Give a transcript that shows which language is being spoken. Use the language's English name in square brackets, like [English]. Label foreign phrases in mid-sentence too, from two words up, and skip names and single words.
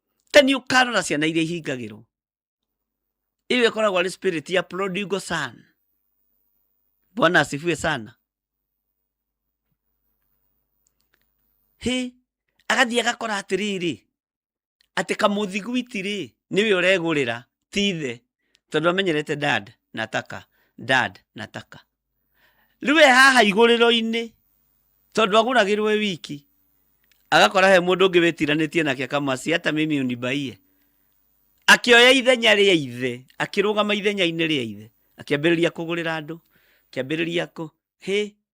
[Kikuyu] Ta nĩ ũkarora ciana iria ihingagĩrwo. Ĩyo ĩkoragwo arĩ spirit ya [English] prodigal son. [Swahili] Bwana asifiwe sana. [Kikuyu] Hĩ, agathiĩ agakora atĩrĩrĩ, atĩ kamũthiguiti rĩ, nĩwe ũregũrĩra, ti ithe, tondũ amenyerete dad, [Swahili] nataka, dad, nataka. [Kikuyu] Rĩu e haha igũrĩro-inĩ, tondũ agũragĩrwo e wiki, agakora he mũndũ ũngĩ wĩtiranĩtie nake akamacia, [Swahili] "Hata mimi unibaie." [Kikuyu] Akĩoya ithenya rĩa ithe, akĩrũgama ithenya-inĩ rĩa ithe, akĩambĩrĩria kũgũrĩra andũ, akĩambĩrĩria kũ-, hĩ.